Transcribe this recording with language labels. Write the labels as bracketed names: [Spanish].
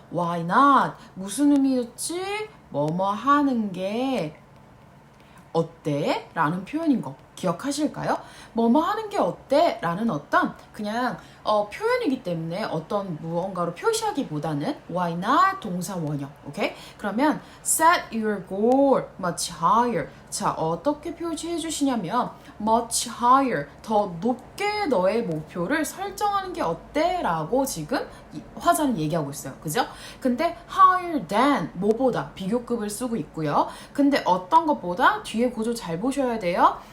[English] Why not? [Korean] 무슨 의미였지? 뭐뭐 하는 게 어때? 라는 표현인 거 기억하실까요? 뭐뭐 하는 게 어때? 라는 어떤 그냥 표현이기 때문에 어떤 무언가로 표시하기보다는 [English] why not [Korean] 동사 원형. 오케이? [English] 그러면 set your goal much higher. [Korean] 자, 어떻게 표시해 주시냐면 [English] much higher, [Korean] 더 높게 너의 목표를 설정하는 게 어때? 라고 지금 화자는 얘기하고 있어요. 그죠? 근데 [English] higher than, [Korean] 뭐보다 비교급을 쓰고 있고요. 근데 어떤 것보다 뒤에 구조 잘 보셔야 돼요.